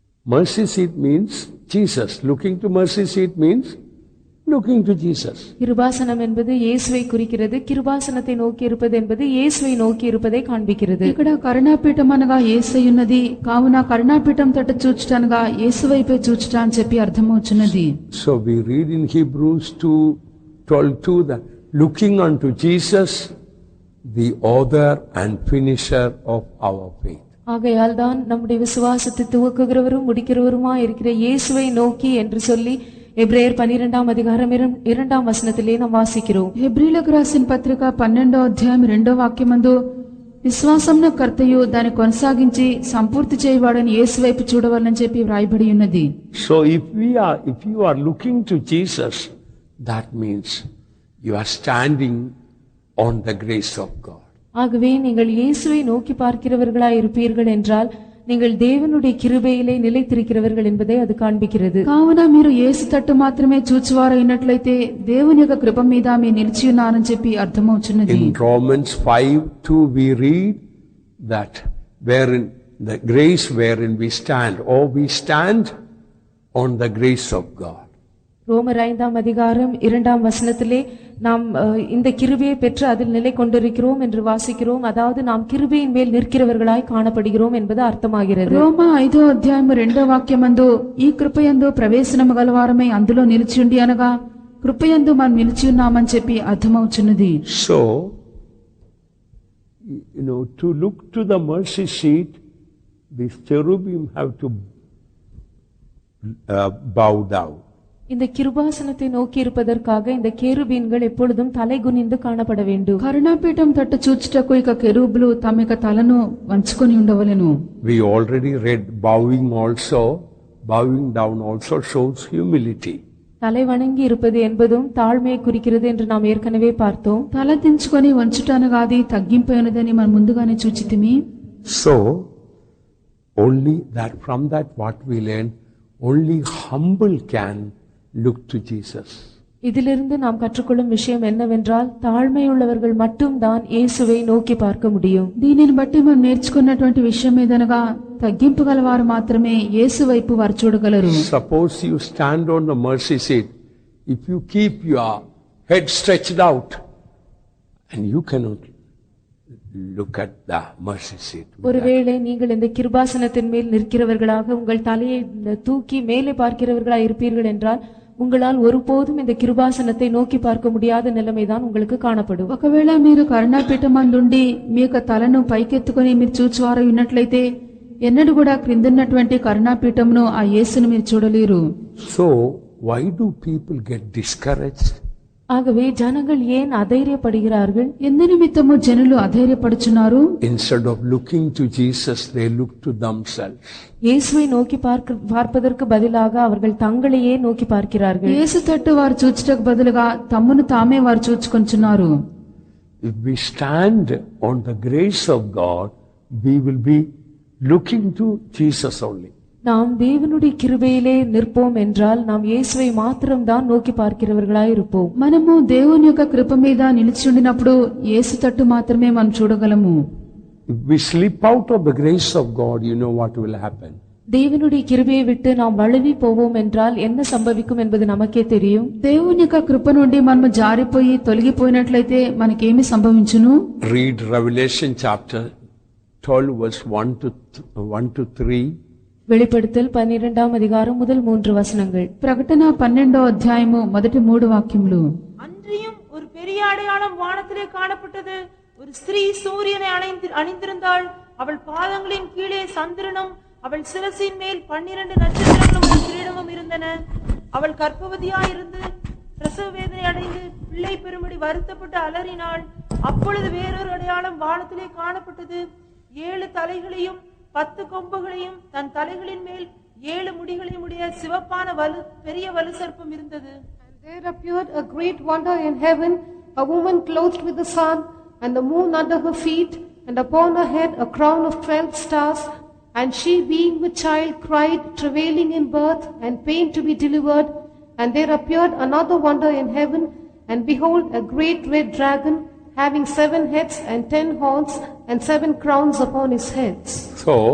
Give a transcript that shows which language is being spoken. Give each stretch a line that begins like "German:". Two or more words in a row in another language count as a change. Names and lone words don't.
English: Mercy seat means Jesus. Looking to mercy seat means looking to Jesus.
Tamil: கிருபாசனம் என்பது இயேசுவை குறிக்கிறது. கிருபாசனத்தை நோக்கி இருப்பது என்பது இயேசுவை நோக்கி இருப்பதை காண்பிக்கிறது.
Telugu: ఇక్కడ కరుణాపీఠం అనగా యేసై ఉన్నది, కావున కరుణాపీఠం తట్టు చూచుటనగా యేసు వైపే చూచుట అని చెప్పి అర్థమవుచున్నది.
English: So we read in Hebrews 2:12 that looking unto Jesus, the author and finisher of our faith.
Tamil: ஆகையால் தான் நம்முடைய விசுவாசத்தை துவக்குகிறவரும் முடிக்கிறவருமாய் இருக்கிற இயேசுவை நோக்கி என்று சொல்லி எபிரேயர்
Telugu: 12వ అధ్యాయం 2వ
Tamil: వచనத்திலே நாம் వాసిக்கிறோம்.
Telugu: హెబ్రీలకు రాసిన పత్రిక 12వ అధ్యాయం 2వ వాక్యమందు విశ్వాసమున కర్తయు దాన్ని కొనసాగించి సంపూర్తి చేయవాడని యేసు వైపు చూడవాలని చెప్పి వ్రాయబడి ఉన్నది.
English: So if you are looking to Jesus, that means you are standing on the grace of God.
Tamil: ஆகவே நீங்கள் இயேசுவை நோக்கி பார்க்கிறவர்களாய் இருப்பீர்கள் என்றால் நீங்கள் தேவனுடைய கிருபையிலே நிலைத்திருக்கிறவர்கள் என்பதை அது காண்பிக்கிறது.
Telugu: కావున మీరు యేసు తట్టు మాత్రమే చూచువారైనట్లయితే దేవుని యొక్క కృప మీద మీరు నిలిచి ఉన్నారని చెప్పి అర్థమవుచున్నది.
English: In Romans 5:2 we read that wherein the grace wherein we stand, or we stand on the grace of God.
Tamil: ரோமர் 5వ அதிகாரம் 2వ வசனத்திலே நாம் இந்த கிருபையை பெற்று அதில் நிலை கொண்டிருக்கிறோம் என்று வாசிக்கிறோம். அதாவது நாம் கிருபையின் மேல் நிற்கிறவர்களாய் காணப்படுகிறோம் என்பது அர்த்தமாகிறது.
Telugu: రోమ 5వ అధ్యాయం 2వ వాక్యమందు ఈ కృపయందు ప్రవేశనము గలవారమై అందులో నిలిచి ఉండి అనగా కృపయందు మనం నిలిచి ఉన్నామని చెప్పి అర్థమవుచున్నది.
English: So to look to the mercy seat, these cherubim have to bow down.
Tamil: இந்த கிருபாசனத்தை நோக்கி இருப்பதற்காக இந்த கேருபீன்கள் எப்பொழுதும் தலை குனிந்து காணப்பட வேண்டும்.
Telugu: కరుణాపీఠం తట్టు చూచుటకు ఇక కెరూబులు తమ యొక్క తలను వంచుకొని ఉండవలెను.
English: We already read bowing down also shows humility.
Tamil: தலை வணங்கி இருப்பது என்பதும் தாழ்மையை குறிக்கிறது என்று நாம் ஏற்கனவே பார்த்தோம்.
Telugu: తల దించుకొని వంచుటనగా అది తగ్గింపైనదని మనం ముందుగానే చూచితిమి.
English: So only that from that what we learn, only humble can look to Jesus.
Tamil: இதிலிருந்து நாம் கற்றுக்கொள்ளும் விஷயம் என்னவென்றால் தாழ்மையுள்ளவர்கள் மட்டும்தான் இயேசுவை நோக்கி பார்க்க முடியும்.
Telugu: దీనిని బట్టి మనం నేర్చుకున్నటువంటి విషయం ఏదనగా తగ్గింపు గలవారు మాత్రమే యేసు వైపు వారు చూడగలరు.
English: Suppose you stand on the mercy seat, if you keep your head stretched out, and you cannot look at the mercy seat.
Tamil: ஒருவேளை நீங்கள் இந்த கிருபாசனத்தின் மேல் நிற்கிறவர்களாக உங்கள் தலையை தூக்கி மேலே பார்க்கிறவர்களாய் இருப்பீர்கள் என்றால் உங்களால் ஒருபோதும் இந்த கிருபாசனத்தை நோக்கி பார்க்க முடியாத நிலைமைதான் உங்களுக்கு காணப்படும்.
Telugu: ఒకవేళ మీరు కరుణాపీఠం అందుండి మీ యొక్క తలను పైకెత్తుకొని మీరు చూచువారై ఉన్నట్లయితే ఎన్నడూ కూడా క్రిందున్నటువంటి కరుణాపీఠమును ఆ యేసును మీరు చూడలేరు.
English: So why do people get discouraged?
Tamil: ஆகவே ஜனங்கள் ஏன் அதைரியப்படுகிறார்கள்?
Telugu: ఎందు నిమిత్తము జనులు అధైర్యపడుచున్నారు?
English: Instead of looking to Jesus, they look to themselves.
Tamil: இயேசுவை நோக்கி பார்ப்பதற்கு பதிலாக அவர்கள் தங்களையே நோக்கி பார்க்கிறார்கள்.
Telugu: యేసు తట్టు వారు చూచుటకు బదులుగా తమ్మును తామే వారు చూచుకొంచున్నారు.
English: If we stand on the grace of God, we will be looking to Jesus only.
Tamil: நாம் தேவனுடைய கிருபையிலே நிற்போம் என்றால் நாம் இயேசுவை மாத்திரம்தான் நோக்கி பார்க்கிறவர்களாய் இருப்போம்.
Telugu: మనము దేవుని యొక్క కృప మీద నిలిచి ఉండినప్పుడు యేసు తట్టు మాత్రమే మనం చూడగలము.
English: If we slip out of the grace of God, you know what will happen.
Tamil: தேவனுடைய கிருபையை விட்டு நாம் வழுவி போவோம் என்றால் என்ன சம்பவிக்கும் என்பது நமக்கே தெரியும்.
Telugu: దేవుని యొక్క కృప నుండి మనము జారిపోయి తొలగిపోయినట్లయితే మనకేమి సంభవించును?
English: Read Revelation chapter 12 verse 1 to 3.
Tamil: வெளிப்படுத்தல் 12వ அதிகாரம் முதல் 3 வசனங்கள்.
Telugu: ప్రకటన 12వ అధ్యాయము మొదటి 3 వాక్యములు.
Tamil: அன்றியும் ஒரு பெரிய அடையாளம் வானத்திலே காணப்பட்டது. ஒரு ஸ்திரீ சூரியனை அணிந்திருந்தாள். அவள் பாதங்களின் கீழே சந்திரனும் அவள் சிரசின் மேல் 12 நட்சத்திரங்களும் ஒரு கிரீடமும் இருந்தன. அவள் கர்ப்பவதியாயிருந்து பிரசவ வேதனை அடைந்து பிள்ளை பெறும்படி வருத்தப்பட்டு அலறினாள். அப்பொழுது வேறொரு அடையாளம் வானத்திலே காணப்பட்டது. 7 தலைகளையும் 10 கொம்புகளையும் தன் தலைகளின் மேல் 7 முடிகளையும் உடைய சிவப்பான பெரிய வலு சர்ப்பம் இருந்தது.
English: And there appeared a great wonder in heaven, a woman clothed with the sun, and the moon under her feet, and upon her head a crown of 12 stars. And she, being with child, cried, travailing in birth, and pain to be delivered. And there appeared another wonder in heaven, and behold, a great red dragon, having 7 heads and 10 horns, and 7 crowns upon his heads.